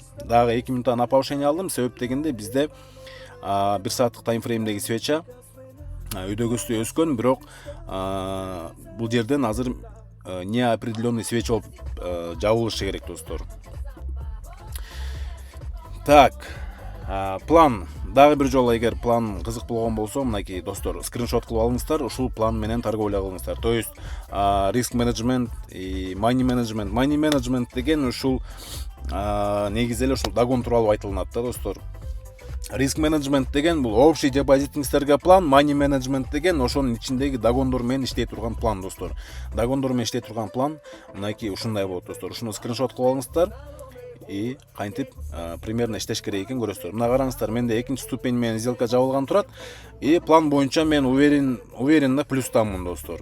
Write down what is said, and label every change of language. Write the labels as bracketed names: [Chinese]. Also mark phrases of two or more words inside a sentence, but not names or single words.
[Kyrgyz] Дагы 2 минутта [Russian] на повышение [Kyrgyz] алдым. Себеп дегенде бизде 1 сааттык таймфреймдеги свеча өйдөгөсү өскөн, бирок бул жерден азыр [Russian] неопределенный свеча [Kyrgyz] болуп жабылышы керек достор. Так, план. Дагы бир жолу эгер план кызык болгон болсо, мынакей достор, скриншот кылып алыңыздар, ушул план менен торговля кылыңыздар. [Russian] То есть риск менеджмент и [English] money management. Money management [Kyrgyz] деген ушул негизи эле ушул догон тууралуу айтылынат да достор. [Russian] Риск менеджмент [Kyrgyz] деген бул общий депозитиңиздерге план, [English] money management [Kyrgyz] деген ошонун ичиндеги догондор менен иштей турган план достор. Догондор менен иштей турган план мынакей ушундай болот достор. Ушуну скриншот кылып алыңыздар. И кантип примерно иштеш керек экенин көрөсүздөр. Мына караңыздар, менде 2-чи ступень менен сделка жабылган турат. И план боюнча мен уверенно плюстамын достор.